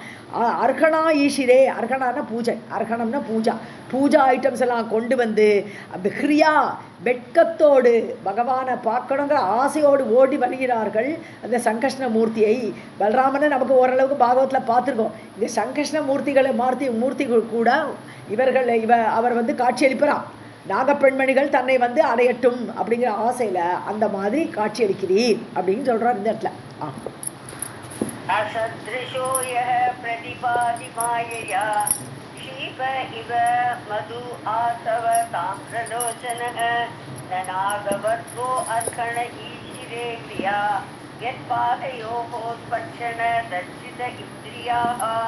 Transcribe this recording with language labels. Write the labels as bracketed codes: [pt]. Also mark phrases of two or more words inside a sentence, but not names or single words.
[sa] अर्हणा ईशिरे, [ta] அர்ஹணான பூஜை, அர்ஹணம்னா பூஜா ஐட்டம்ஸ் எல்லாம் கொண்டு வந்து ஹிரியா வெட்கத்தோடு பகவானை பார்க்கணுங்கிற ஆசையோடு ஓடி வருகிறார்கள் அந்த சங்கர்ஷ்ண மூர்த்தியை. பலராமனை நமக்கு ஓரளவுக்கு பாகவத்தில் பார்த்துருக்கோம். இந்த சங்கர்ஷ்ண மூர்த்திகள் கூட அவர் காட்சியளிப்பறான். நாகப்பெண்மணிகள் தன்னை அடையட்டும் அப்படிங்கிற ஆசையில் அந்த மாதிரி காட்சியளிக்கிறீர் அப்படின்னு சொல்கிறார் இந்த இடத்துல. [sa] असदृशो यः प्रतिपादि मायया शीप इव मधु आसव ताम्रलोचनः नागवत्वो अर्कण ईशिरे क्रिया यत्पादयोः स्पर्शन दर्शित इन्द्रियाः